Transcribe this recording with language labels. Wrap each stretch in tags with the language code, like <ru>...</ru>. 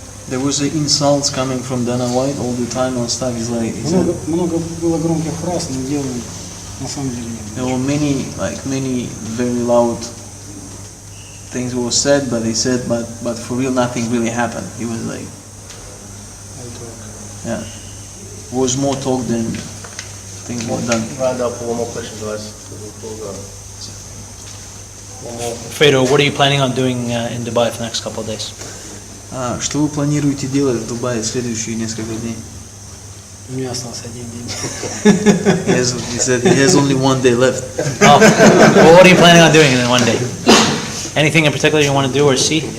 <en>There was insults coming from Dana White all the time on stuff. He's like,</en> <ru>много было громких фраз, но дела на самом деле нет.</ru> <en>There were many very loud things were said, but he said, but for real, nothing really happened. He was like, yeah, it was more talk than things were done. Round up for one more question to us. Fedor, what are you planning on doing in Dubai for the next couple of days?</en> <ru>Что вы планируете делать в Дубае в следующие несколько дней? У меня остался один день.</ru> <en>He said he has only one day left. Oh, well, what are you planning on doing in one day? Anything in particular you want to do or see?</en>